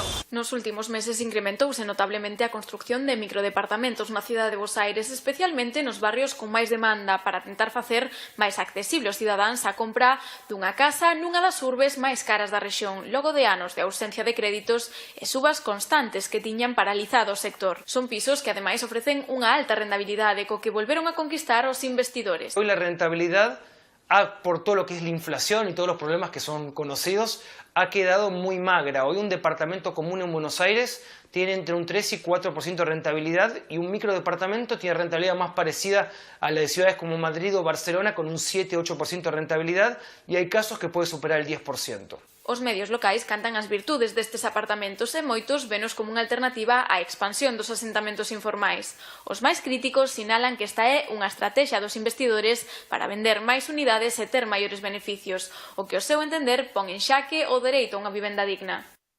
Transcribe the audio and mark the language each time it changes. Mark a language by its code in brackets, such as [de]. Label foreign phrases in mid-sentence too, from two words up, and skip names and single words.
[gl] Nos últimos meses incrementouse notablemente a construcción de microdepartamentos na cidade de Bos Aires, especialmente nos barrios con máis demanda, para tentar facer máis accesible aos cidadáns a compra dunha casa nunha das urbes máis caras da rexión, logo de anos de ausencia de créditos e subas constantes que tiñan paralizado o sector. Son pisos que ademais ofrecen unha alta rentabilidade co que volveron a conquistar os investidores. [es] Hoy la rentabilidad, por todo lo que es la inflación y todos los problemas que son conocidos, ha quedado muy magra. Hoy un departamento común en Buenos Aires tiene entre un 3 y 4% de rentabilidad y un microdepartamento tiene rentabilidad más parecida a la de ciudades como Madrid o Barcelona con un 7-8% de rentabilidad y hay casos que puede superar el 10%. [gl] Os medios locais cantan as virtudes destes apartamentos e moitos venos como unha alternativa á expansión dos asentamentos informais. Os máis críticos sinalan que esta é unha estrategia dos investidores para vender máis unidades e ter maiores beneficios, o que ao seu entender pon en xaque o dereito a unha vivenda digna.